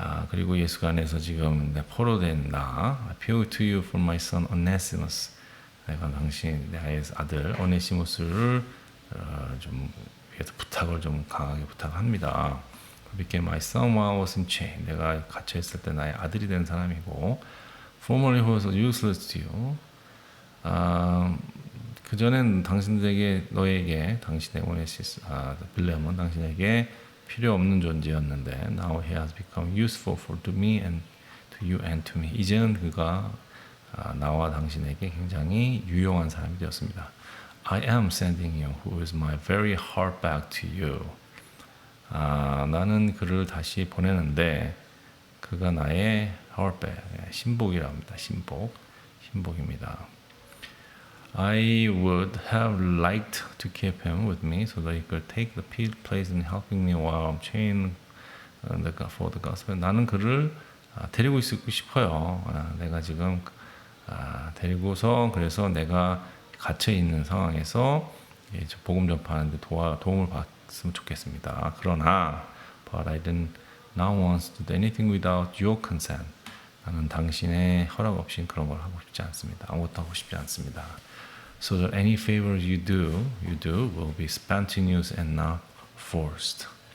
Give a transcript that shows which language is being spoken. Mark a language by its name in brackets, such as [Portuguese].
[Korean] 그리고 예수 안에서 지금 포로된 나, [English] I appeal to you for my son Onesimus. [Korean] 내가 나의 아들 오네시무스를 좀 위해서 부탁을 좀 강하게 부탁합니다. [English] became my son while I was in chain. [Korean] 내가 갇혀 있을 때 나의 아들이 된 사람이고, [English] formerly who was useless to you. [Korean] 그 전엔 너에게 당신의 오네시스 빌레몬 당신에게 필요 없는 존재였는데 [English] now he has become useful to me and to you and to me. [Korean] 이제는 그가 나와 당신에게 굉장히 유용한 사람이 되었습니다. [English] I am sending you who is my very heart back to you. [Korean] 나는 그를 다시 보내는데 그가 나의 [English] heart back, [Korean] 신복이라 합니다. 신복입니다. [English] I would have liked to keep him with me so that he could take the place in helping me while I'm chained for the gospel. [Korean] 나는 그를 데리고 있고 싶어요. 내가 지금 데리고서 그래서 내가 갇혀 있는 상황에서 복음 전파하는데 도움을 받으면 좋겠습니다. 그러나 [English] but I didn't now want to do anything without your consent. [Korean] 나는 당신의 허락 없이 그런 걸 하고 싶지 않습니다. 아무것도 하고 싶지 않습니다. [English] So that any favors you do will be spontaneous and not forced.